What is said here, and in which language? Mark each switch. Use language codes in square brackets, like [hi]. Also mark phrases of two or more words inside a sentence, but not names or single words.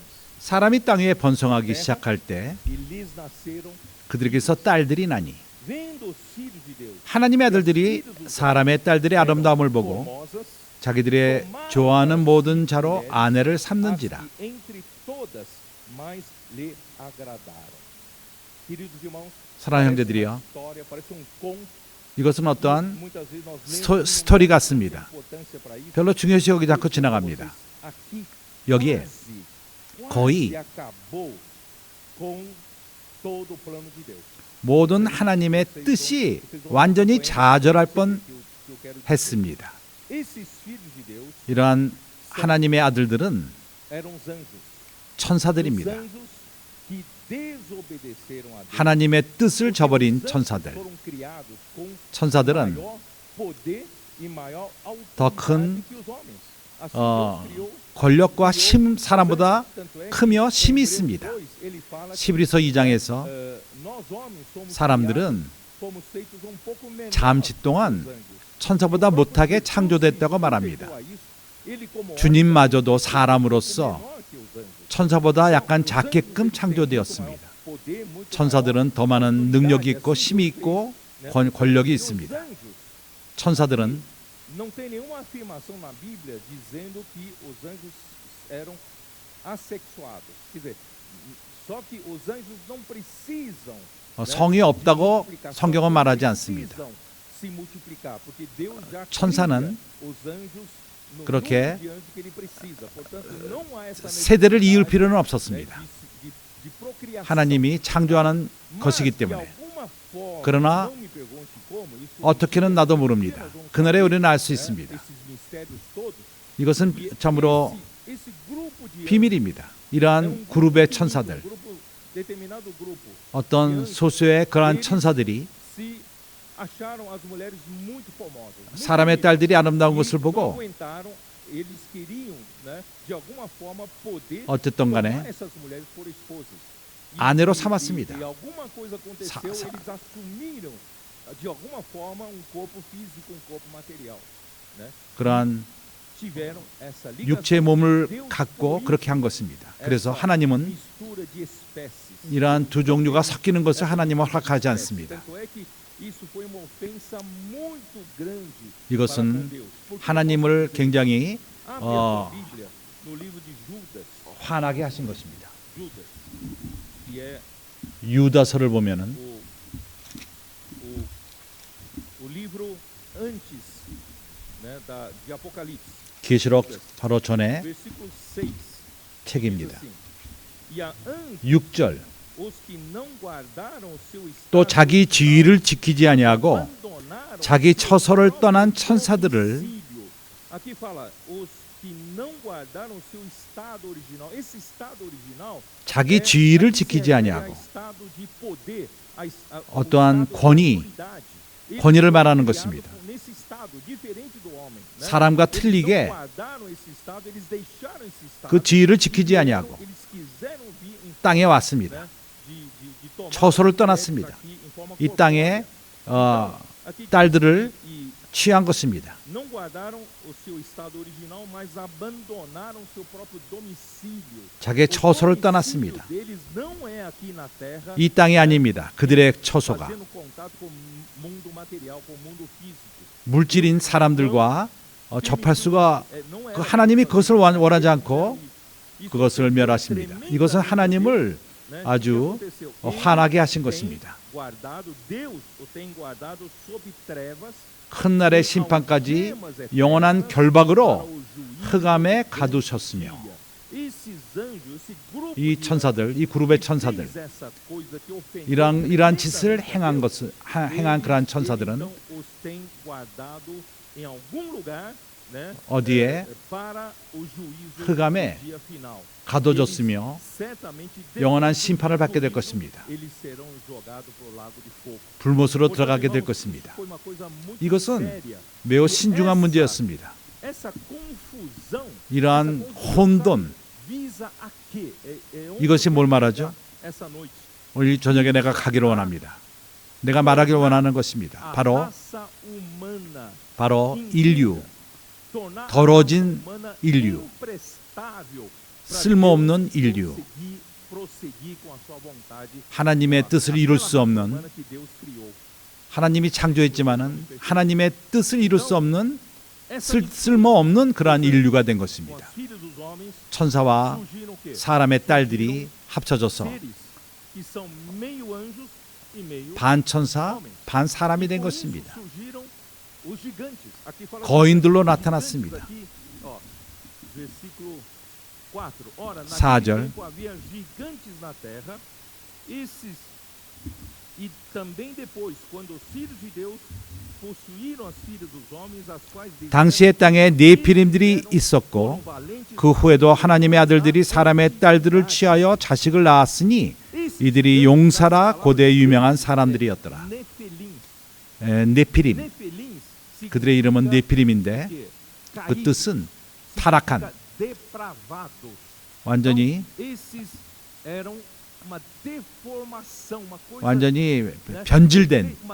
[ko] 사람이 땅 위에 번성하기 시작할 때 [pt] e lhes nasceram, [ko] 그들에게서 딸들이 나니 [pt] vendo os filhos de Deus, [ko] 하나님의 아들들이 사람의 딸들의 아름다움을 보고 [pt] formosas, [ko] 자기들의 좋아하는 모든 자로 아내를 [pt] as [ko] 삼는지라. [pt] que entre todas mais lhe agradaram. Queridos irmãos, [ko] 사랑하는 [pt] parece [ko] 형제들이여, [pt] uma história, parece um conto. [ko] 이것은 어떠한 [pt] Muitas vezes nós lemos [ko] 스토리 [pt] e não [ko] 같습니다. [pt] damos importância para isso. [ko] 별로 중요시 여기지 않고 지나갑니다. [pt] Aqui [ko] 여기에 [pt] quase [ko] 거의 [pt] acabou com todo o plano de Deus. [ko] 모든 하나님의 뜻이 완전히 좌절할 뻔 [pt] Que eu quero dizer. [ko] 했습니다. [pt] Esses filhos de Deus [ko] 이러한 하나님의 아들들은 [pt] eram os anjos. Os [ko] 천사들입니다. [pt] anjos que desobedeceram a Deus. [ko] 하나님의 뜻을 [pt] Porque [ko] 저버린 [pt] os anjos [ko] 천사들. [pt] foram criados com [ko] 천사들은 [pt] maior poder e maior [ko] 더 큰, [pt] autoridade que os homens. Assim [ko] 어, [pt] Deus criou [ko] 권력과 힘, 사람보다 [pt] tanto é que [ko] 크며 [pt] em [ko] 힘이 [pt] Hebreus [ko] 있습니다. [pt] 2, ele fala que, [ko] 11서 2장에서 [pt] nós homens somos [ko] 사람들은 [pt] criados, fomos feitos um pouco menor [ko] 잠시 동안 [pt] que os anjos. [ko] 천사보다 못하게 창조됐다고 말합니다. 주님마저도 사람으로서 천사보다 약간 작게끔 창조되었습니다. 천사들은 더 많은 능력이 있고 힘이 있고 권력이 있습니다. 천사들은 [pt] Não tem nenhuma afirmação na Bíblia dizendo que os anjos eram assexuados. Quer dizer, só que os anjos não precisam [ko] 성이 없다고 성경은 말하지 않습니다. [pt] se multiplicar, porque Deus já [ko] 천사는 [pt] cria os anjos no [ko] 그렇게 [pt] número de anjos que ele precisa. Portanto, não há essa [ko] 세대를 이을 [pt] necessidade, [ko] 필요는 [pt] né, [ko] 없었습니다. [pt] de procriação. [ko] 하나님이 창조하는 [pt] Mas, [ko] 것이기 [pt] de [ko] 때문에. [pt] alguma forma, [ko] 그러나 [pt] não me pergunte como, isso [ko] 어떻게는 나도 모릅니다. 그날에 우리는 알 수 [pt] né, [ko] 있습니다. [pt] esses mistérios todos, [ko] 이것은 [pt] e [ko] 참으로 [pt] esse grupo de [ko] 비밀입니다. [pt] é [ko] 이러한 그룹의 천사들, [pt] grupo, determinado grupo, [ko] 어떤 소수의 그러한 천사들이 [pt] se acharam as mulheres muito formosas. muito [ko] 사람의 [pt] bonitas, [ko] 딸들이 아름다운 [pt] e [ko] 것을 [pt] não [ko] 보고 [pt] aguentaram, eles queriam, né, de alguma forma poder [ko] 어쨌든 간에 [pt] tomar essas mulheres por esposas. [ko] 아내로 삼았습니다. [pt] E alguma coisa aconteceu, eles assumiram de alguma forma um corpo físico, um corpo material, né? [ko] 그러한 [pt] tiveram essa ligação [ko] 육체의 몸을 [pt] de Deus [ko] 갖고 [pt] com [ko] 그렇게 한 것입니다. 그래서 [pt] essa [ko] 하나님은 [pt] mistura de espécies. [ko] 이러한 두 종류가 섞이는 것을 하나님은 허락하지 않습니다. [pt] Tanto é que isso foi uma ofensa muito grande para com [ko] 이것은 [pt] Deus. Porque [ko] 하나님을 굉장히 [pt] abre [ko] 어, [pt] a Bíblia no livro de Judas, [ko] 화나게 하신 것입니다. [pt] Judas, que é [ko] 유다서를 보면은 [pt] o livro antes, né, de Apocalipse, [ko] 계시록 바로 전에 [pt] versículo 6, diz [ko] 책입니다. [pt] assim: E a anjos [ko] 6절 [pt] os que não guardaram o seu [ko] 또 [pt] estado [ko] 자기 지위를 지키지 아니하고 [pt] abandonaram [ko] 자기 [pt] o seu [ko] 처소를 [pt] próprio [ko] 떠난 천사들을 [pt] domicílio. Aqui fala os que não guardaram o seu estado original. Esse estado original [ko] 자기 [pt] é [ko] 지위를 [pt] a que se [ko] 지키지 [pt] refere [ko] 아니하고 [pt] a estado de poder, o [ko] 어떠한 [pt] estado de [ko] 권위, [pt] autoridade. Eles [ko] 권위를 [pt] foram [ko] 말하는 [pt] criados [ko] 것입니다. [pt] nesse estado, diferente do homem, né? [ko] 사람과 [pt] Eles [ko] 틀리게 [pt] não guardaram esse estado, eles deixaram esse estado, [ko] 그 지위를 지키지 아니하고 [pt] eles quiseram vir em [ko] 땅에 왔습니다. [pt] né, de tomar [ko] 처소를 [pt] os [ko] 떠났습니다. [pt] aqui em forma [ko] 이 땅에 [pt] corpórea. Aqui diz [ko] 딸들을 [pt] e [ko] 취한 것입니다. [pt] não guardaram o seu estado original, mas abandonaram seu próprio domicílio. [ko] 자기의 [pt] O [ko] 처소를 [pt] domicílio [ko] 떠났습니다. [pt] deles não é aqui na terra, [ko] 이 땅이 아닙니다. 그들의 처소가 [pt] fazendo contato com o mundo material, com o mundo físico. [ko] 물질인 사람들과 접할 수가 [pt] não [ko] 그 [pt] era [ko] 하나님이 [pt] isso, [ko] 그것을 원하지 않고 [pt] isso [ko] 그것을 [pt] foi [ko] 멸하십니다. [pt] tremendamente [ko] 이것은 하나님을 [pt] né, [ko] 아주 [pt] que aconteceu. [ko] 화나게 하신 [pt] Ele [ko] 것입니다. [pt] tem guardado, Deus o tem guardado sob trevas, [ko] 큰 날의 심판까지 영원한 결박으로 [pt] para o juízo [ko] 흑암에 [pt] do [ko] 가두셨으며 [pt] dia. Esses anjos, esse grupo [ko] 이 [pt] de [ko] 천사들, 이 그룹의 [pt] que [ko] 천사들 [pt] fez essa coisa, que ofendeu [ko] 이러한 짓을 [pt] tremendamente [ko] 행한 [pt] a [ko] 것을 [pt] Deus, [ko] 행한 그러한 [pt] ele, [ko] 천사들은 [pt] então, os tem guardado em algum lugar, né, [ko] 어디에 [pt] para o juízo [ko] 흑암에 [pt] do dia final. [ko] 가둬졌으며 [pt] Eles certamente [ko] 영원한 [pt] depois do [ko] 심판을 받게 될 [pt] juízo, [ko] 것입니다. [pt] eles serão jogados pro lago de fogo. [ko] 불못으로 [pt] Portanto, [ko] 들어가게 될 [pt] irmãos, [ko] 것입니다. [pt] foi uma coisa muito [ko] 이것은 [pt] séria. [ko] 매우 신중한 문제였습니다. [pt] Essa confusão, [ko] 이러한 [pt] essa confusão, [ko] 혼돈, [pt] visa a quê? Onde [ko] 이것이 [pt] eu [ko] 뭘 [pt] quero [ko] 말하죠? [pt] chegar essa noite? [ko] 오늘 저녁에 내가 가기를 원합니다. 내가 말하길 원하는 것입니다. [pt] A [ko] 바로 [pt] raça humana [ko] 인류, [pt] tornar a [ko] 더러진 [pt] raça humana [ko] 인류, [pt] imprestável pra [ko] 쓸모없는 [pt] Deus [ko] 인류, [pt] prosseguir com a sua vontade, [ko] 하나님의 [pt] com [ko] 뜻을 [pt] aquela [ko] 이룰 수 [pt] raça [ko] 없는 [pt] humana que Deus criou. [ko] 하나님이 창조했지만은 하나님의 뜻을 이룰 수 없는 [pt] Essa [ko] 쓸모없는 그러한 인류가 된 [pt] com [ko] 것입니다. [pt] as filhas dos homens [ko] 천사와 [pt] surgiram o quê? [ko] 사람의 딸들이 합쳐져서 [pt] Seres que são meio anjos e meio [ko] 반 천사, [pt] homens. [ko] 반 사람이 [pt] E [ko] 된 [pt] com isso [ko] 것입니다. [pt] surgiram os gigantes. Aqui fala [ko] 거인들로 [pt] dos [ko] 나타났습니다. [pt] gigantes aqui, ó, versículo 4. Ora, [ko] 사 [pt] naquele [ko] 절. [pt] tempo havia gigantes na terra, esses e também depois, quando os filhos de Deus possuíram as filhas dos homens, as quais [ko] 당시의 땅에 네피림들이 있었고 그 후에도 하나님의 아들들이 사람의 딸들을 취하여 자식을 낳았으니 이들이 용사라 고대 유명한 사람들이었더라. 네피림, 그들의 이름은 네피림인데 그 뜻은 타락한, 완전히 완전히 변질된.